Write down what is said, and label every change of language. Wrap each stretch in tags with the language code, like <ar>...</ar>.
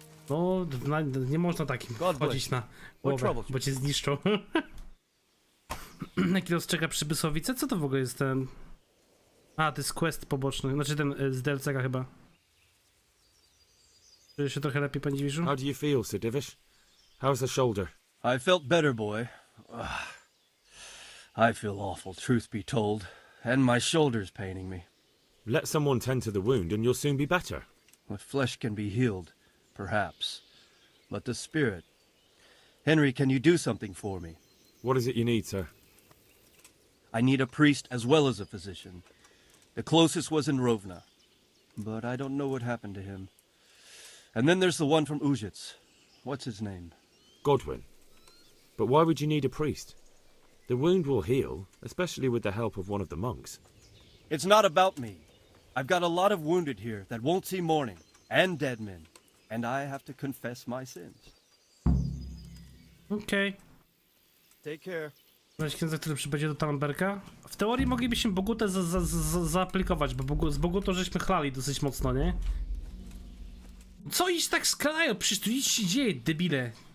<pl>No, nie można takim chodzić na głowę, bo cię zniszczą. Jaki los czeka przybysłowice? Co to w ogóle jest ten... A, to jest quest poboczny, znaczy ten z DLC-ka chyba. Czujesz się trochę lepiej, panie Dziwiszu?</pl> <en>How do you feel, Sir Divish? How's the shoulder? I felt better, boy. I feel awful, truth be told. And my shoulder's paining me. Let someone tend to the wound and you'll soon be better. The flesh can be healed, perhaps. But the spirit... Henry, can you do something for me? What is it you need, sir? I need a priest as well as a physician. The closest was in Rovna, but I don't know what happened to him. And then there's the one from Ujits. What's his name? Godwin. But why would you need a priest? The wound will heal, especially with the help of one of the monks. It's not about me. I've got a lot of wounded here that won't see morning, and dead men, and I have to confess my sins. Okej. Take care.</en> <pl>Weź księdza, który przybędzie do Talamberka. W teorii moglibyśmy Bogutę zaaplikować, bo z Bogutą żeśmy chlali dosyć mocno, nie? Co iść tak skalają? Przecież tu nic się dzieje, debile.</pl>